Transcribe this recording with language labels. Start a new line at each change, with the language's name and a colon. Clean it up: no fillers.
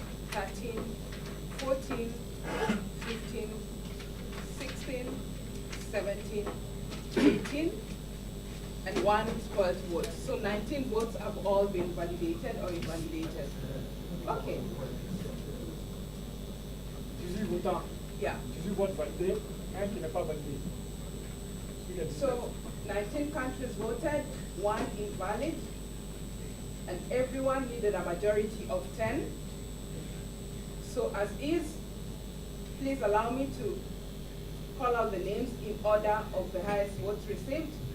English: 13, 14, 15, 16, 17, 18, and 1 spoiled vote. So 19 votes have all been validated or invalidated. Okay.
French: 18 votants.
English: Yeah.
French: 18 votes validés, un qui n'est pas validé.
English: So 19 countries voted, 1 invalid, and everyone needed a majority of 10. So as is, please allow me to call out the names in order of the highest votes received.